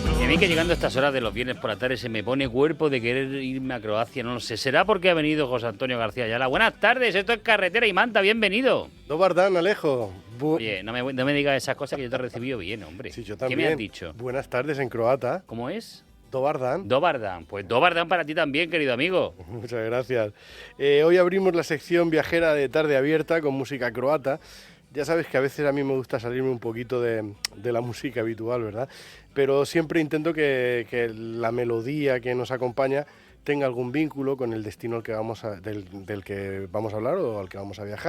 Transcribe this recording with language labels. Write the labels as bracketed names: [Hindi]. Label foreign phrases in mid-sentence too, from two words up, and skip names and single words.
[Spanish] mí que llegando a estas horas de los viernes por la tarde se me pone cuerpo de querer irme a Croacia, no lo sé. ¿Será porque ha venido José Antonio García Ayala? Buenas tardes, esto es Carretera y Manta, bienvenido. [Croatian] Dobar dan, Alejo. [Spanish] Oye, no me digas esas cosas que yo te he recibido bien, hombre. Sí, yo también. ¿Qué me has dicho? Buenas tardes en croata. ¿Cómo es? [Croatian] Dobar dan. Dobar dan. [Spanish] Pues [Croatian] Dobar dan [Spanish] para ti también, querido amigo. Muchas gracias. Hoy abrimos la sección viajera de Tarde Abierta con música croata. Ya sabes que a veces a mí me gusta salirme un poquito de la música habitual, ¿verdad? Pero siempre intento que la melodía que nos acompaña tenga algún vínculo con el destino del que vamos a hablar o al que vamos a viajar.